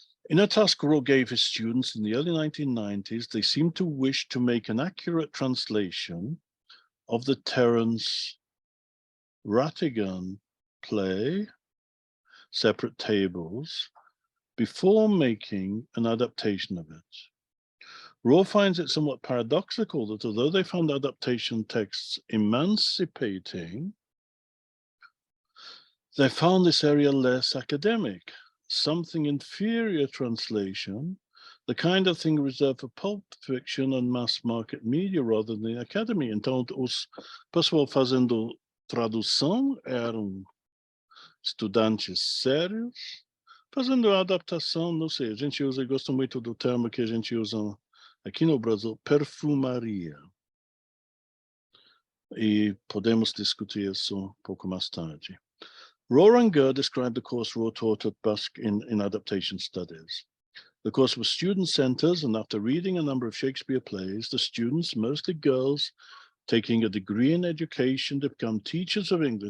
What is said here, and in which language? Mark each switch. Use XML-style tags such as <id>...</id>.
<en>In a task Roux gave his students in the early 1990s, they seemed to wish to make an accurate translation of the Terence Rattigan play, Separate Tables, before making an adaptation of it. Roux finds it somewhat paradoxical that although they found adaptation texts emancipating, they found this area less academic, something inferior translation, the kind of thing reserved for pulp fiction and mass market media rather than the academy.</en> <pt>Então, os pessoal fazendo tradução eram estudantes sérios, fazendo a adaptação, não sei, a gente usa, eu gosto muito do termo que a gente usa aqui no Brasil, perfumaria. E podemos discutir isso um pouco mais tarde.</pt> <en>Roux and Gurr described the course Roux taught at BUSC in Adaptation Studies. The course was student-centered, and after reading a number of Shakespeare plays, the students, mostly girls, taking a degree in education to become teachers of English.</en>